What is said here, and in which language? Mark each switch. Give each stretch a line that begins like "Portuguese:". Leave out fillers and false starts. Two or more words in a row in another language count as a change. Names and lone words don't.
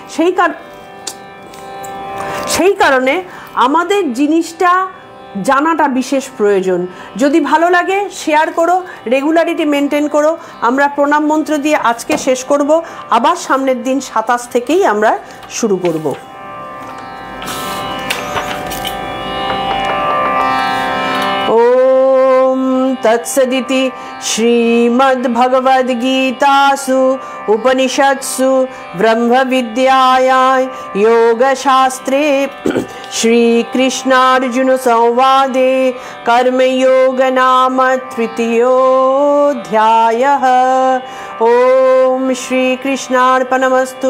Bangla: সেই কারণে আমাদের জিনিসটা জানাটা বিশেষ প্রয়োজন। যদি ভালো লাগে শেয়ার করো,
English: regularity maintain
Bangla: করো। আমরা প্রণাম মন্ত্র দিয়ে আজকে শেষ করব, আবার সামনের দিন 27 থেকেই আমরা শুরু করব।
Sanskrit: तत्सदिति श्रीमद्भगवद्गीतासु उपनिषत्सु ब्रह्मविद्यायां योगशास्त्रे श्रीकृष्णार्जुनसंवादे कर्मयोग नाम 3य ओम श्रीकृष्णार्पणमस्तु।